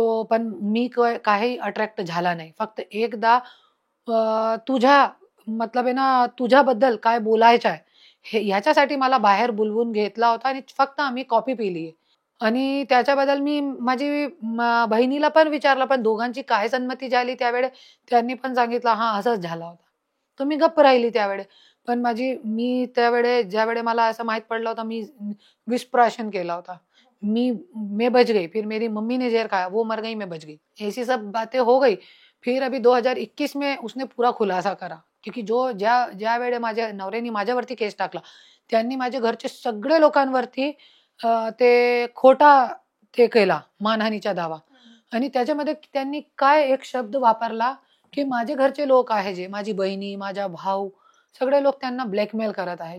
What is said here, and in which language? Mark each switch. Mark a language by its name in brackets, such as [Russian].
[Marathi] पण मी काही अट्रॅक्ट झाला नाही. फक्त एकदा तुझ्या मतलब आहे ना, तुझ्याबद्दल काय बोलायचं आहे हे ह्याच्यासाठी मला बाहेर बोलवून घेतला होता आणि फक्त आम्ही कॉफी पिली. आणि त्याच्याबद्दल मी माझी बहिणीला पण विचारलं, पण दोघांची काय संमती झाली त्यावेळेस त्यांनी पण सांगितलं हां, असंच झाला होता. तर मी गप्प राहिली त्यावेळेस. पण मी त्यावेळेस ज्यावेळेस मला असं माहीत पडलं होतं, मी विषप्राशन केला होता. [Hindi] मैं बच गई, फिर मेरी मम्मी ने जहर खाया, वो मर गई, मैं बच गई. ऐसी सब बातें हो गई. फिर अभी 2021 में उसने पूरा खुलासा करा. क्योंकि [Marathi] ज्या वेळेस माझ्या नवऱ्याने माझ्यावरती केस टाकला, त्यांनी माझ्या घरचे सगळे लोकांवरती ते खोटा ते केला मानहानीचा दावा. आणि त्याच्यामध्ये त्यांनी काय एक शब्द वापरला, की माझे घरचे लोक आहे जे माझी बहिणी, माझा भाऊ, सगळे लोक त्यांना ब्लॅकमेल करत आहे.